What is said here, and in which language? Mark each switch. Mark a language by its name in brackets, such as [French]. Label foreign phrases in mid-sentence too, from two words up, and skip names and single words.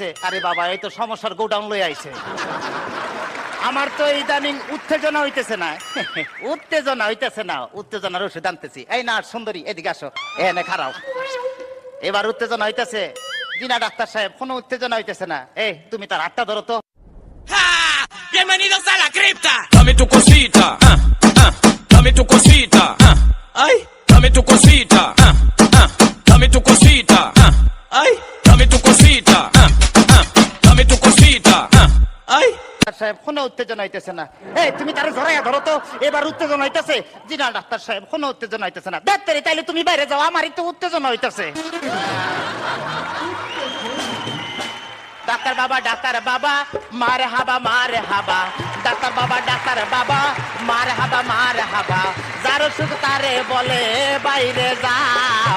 [Bangla] আরে বাবা, এই তো সমস্যার গোডাউন লই আইছে। আমার তো ইদানিং উত্তেজনা হইতেছে না। উত্তেজনা হইতেছে না, উত্তেজনার ওষুধ আনতেছি। এই না সুন্দরী এদিকে আসো, এনে খারাও। এবার উত্তেজনা হইতেছে? জি না ডাক্তার সাহেব, কোনো উত্তেজনা হইতেছে না। এই তুমি তার হাতটা ধরো তো। [Spanish] Bienvenidos a la cripta. Dame tu cosita, dame tu cosita, ay, dame tu cosita, dame tu cosita, ay, dame tu cosita, dame tu cosita, ay. [Bangla] সাহেব কোনো উত্তেজনা হইতেছে না। এই তুমি তার ধরাইয়া ধরো তো। এবার উত্তেজনা হইতেছে? জি না ডাক্তার সাহেব, কোনো উত্তেজনা হইতেছে না। ডাক্তারে তাইলে তুমি বাইরে যাও, আমারই তো উত্তেজনা হইতেছে। ডাক্তার বাবা মারে হাবা মারে হাবা, ডাক্তার বাবা মারে হাবা যার সুখ তারে বলে বাইরে যাও।